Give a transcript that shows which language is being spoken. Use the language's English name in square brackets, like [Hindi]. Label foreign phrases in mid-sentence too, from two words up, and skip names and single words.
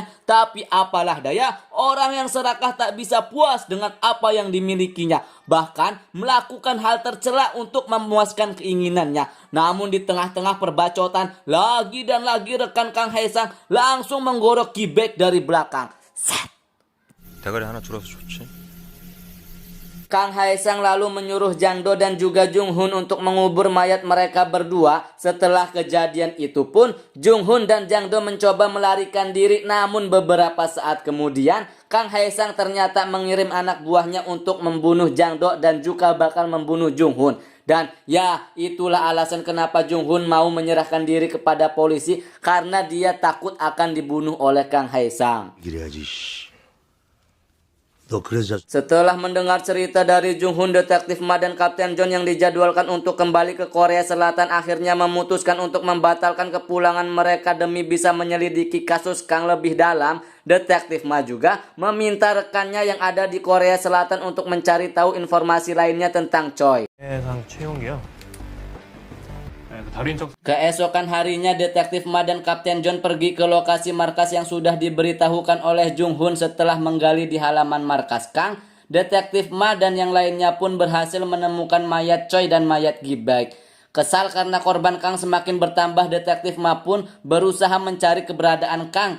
[Indonesian] Tapi apalah daya, orang yang serakah tak bisa puas dengan apa yang dimilikinya, bahkan melakukan hal tercela untuk memuaskan keinginannya. Namun di tengah-tengah perbacotan, lagi dan lagi rekan Kang Hae-sang langsung menggorok Gi-baek dari belakang. Set. [Korean] 대가리 하나 줄어서 좋지. [Indonesian] Kang Haesang lalu menyuruh Jang Do dan juga Jung Hoon untuk mengubur mayat mereka berdua. Setelah kejadian itu pun, Jung Hoon dan Jang Do mencoba melarikan diri, namun beberapa saat kemudian Kang Haesang ternyata mengirim anak buahnya untuk membunuh Jang Do dan juga bakal membunuh Jung Hoon. Dan ya, itulah alasan kenapa Jung Hoon mau menyerahkan diri kepada polisi, karena dia takut akan dibunuh oleh Kang Haesang. [Korean] 이래야지, 씨. 너 그래서 [Indonesian] Setelah mendengar cerita dari Jung Hoon, Detektif Ma dan Kapten John yang dijadwalkan untuk kembali ke Korea Selatan akhirnya memutuskan untuk membatalkan kepulangan mereka demi bisa menyelidiki kasus Kang lebih dalam. Detektif Ma juga meminta rekannya yang ada di Korea Selatan untuk mencari tahu informasi lainnya tentang Choi. [Korean] 해상 최용이요. 네, 그 다른 쪽 [Indonesian] Keesokan harinya, Detektif Ma dan Kapten John pergi ke lokasi markas yang sudah diberitahukan oleh Jung Hoon. Setelah menggali di halaman markas Kang, Detektif Ma dan yang lainnya pun berhasil menemukan mayat Choi dan mayat Gi-baek. Kesal karena korban Kang semakin bertambah, Detektif Ma pun berusaha mencari keberadaan Kang.